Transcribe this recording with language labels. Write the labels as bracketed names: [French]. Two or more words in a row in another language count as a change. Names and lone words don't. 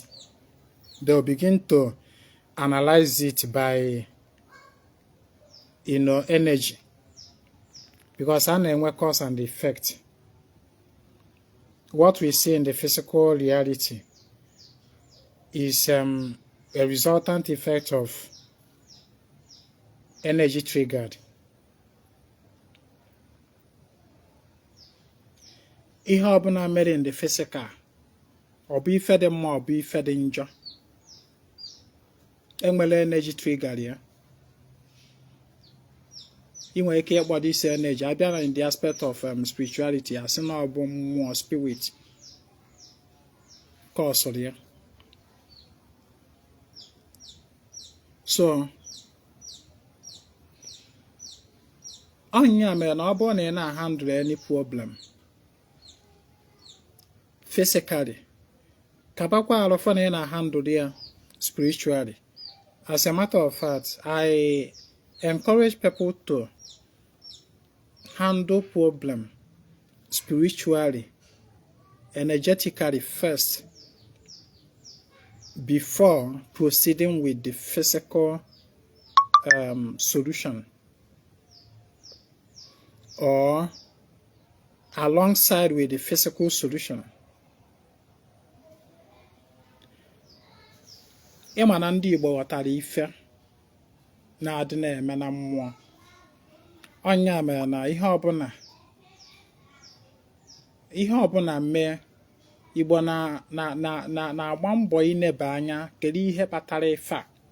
[English] They'll begin to analyze it by, energy, because I cause and effect. What we see in the physical reality is a resultant effect of energy triggered. [Igbo] Ihe ọbụla mere [English] in the physical, [Igbo] ọ bụ ife dị mma, ọ bụ ife dị njọ, enwere [English] energy trigger [Igbo] ya. Ị nwere ike ịkpọ [English] this energy [Igbo] abịa na [English] in the aspect of spirituality, [Igbo] asị na ọ bụ mmụọ, [English] spirit cause ya. [Igbo] So anya mere na ọ bụrụ na ị na-handle [English] any problem physically, [Igbo] kabakwa alụfọ na ị na-handle ya spiritually. [English] As a matter of fact, I encourage people to handle problem spiritually, energetically first, before proceeding with the physical solution, or alongside with the physical solution. [Igbo] Ịma na ndị Igbo ghọtara ife na-adị na-eme na mmụọ. Ọnya mere na ihe ọbụla mee, Igbo na-agba mbọ ineba anya kedu ihe kpatara ife a.